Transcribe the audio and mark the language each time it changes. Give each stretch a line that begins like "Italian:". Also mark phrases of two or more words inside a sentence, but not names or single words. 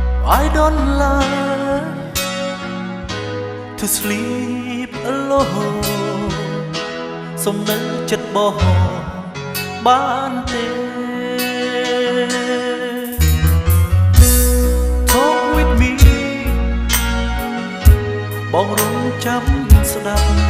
English: I don't like to sleep alone
Khmer: សុំនៅចិត្តបងបានទេ
English: Talk with me
Khmer: បងរងចាំស្ដាប់